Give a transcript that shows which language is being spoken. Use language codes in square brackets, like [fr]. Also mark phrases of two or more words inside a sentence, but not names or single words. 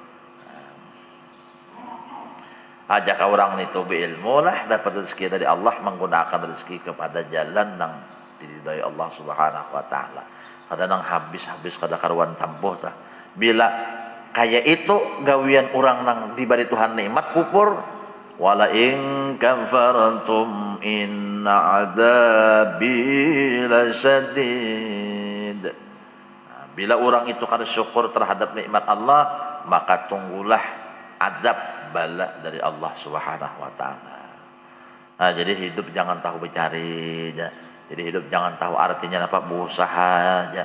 [bjn] Ajak orang itu berilmu lah dapat rezeki dari Allah, menggunakan rezeki kepada jalan yang diridai Allah [ar] سبحانه وتعالى. [bjn] Kadang habis kada karuan tampuh tah. Bila kayak itu gawian orang nang diberi Tuhan nikmat kufur, [ar] ولئن كفرتم إن عذابي لشديد. [bjn] Nah, bila orang itu kada syukur terhadap nikmat Allah, maka tunggulah adab bala dari Allah [ar] سبحانه وتعالى. [bjn] Nah, jadi hidup jangan tahu bercari ya. Jadi hidup jangan tahu artinya apa berusaha ya.